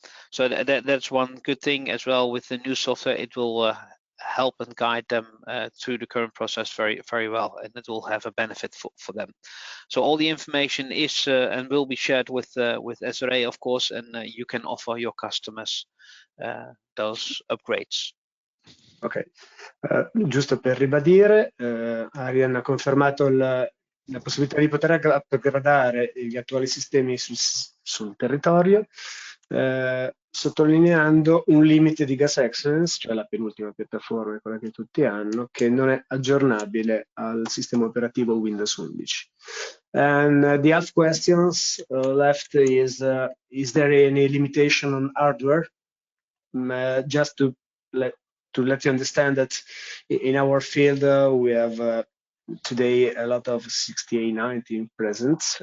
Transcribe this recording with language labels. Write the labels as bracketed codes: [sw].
[en] So that's one good thing as well with the new software. It will help and guide them through the current process very, very well, and it will have a benefit for them. So all the information is and will be shared with Eseguire, of course, and you can offer your customers those upgrades. [it] Ok, giusto per ribadire, Arian ha confermato la possibilità di poter upgradare gli attuali sistemi sul territorio, sottolineando un limite di gas excellence, cioè la penultima piattaforma, quella che tutti hanno, che non è aggiornabile al sistema operativo Windows 11. [en] And the other questions left is there any limitation on hardware? Just to let you understand that in our field we have today a lot of 6890 present.